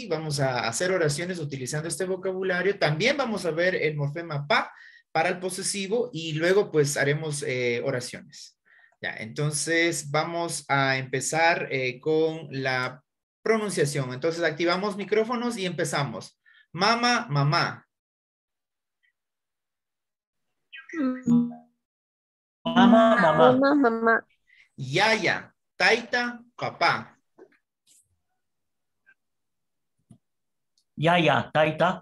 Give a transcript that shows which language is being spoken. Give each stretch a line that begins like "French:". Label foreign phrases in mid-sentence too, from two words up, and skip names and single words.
Spanish: Vamos a hacer oraciones utilizando este vocabulario. También vamos a ver el morfema pa para el posesivo y luego pues haremos oraciones. Ya, entonces vamos a empezar con la pronunciación. Entonces activamos micrófonos y empezamos. Mama, mamá. Mama, mamá. Mamá, mamá.
Quechua: Yaya, taita, papá. Yaya, taita.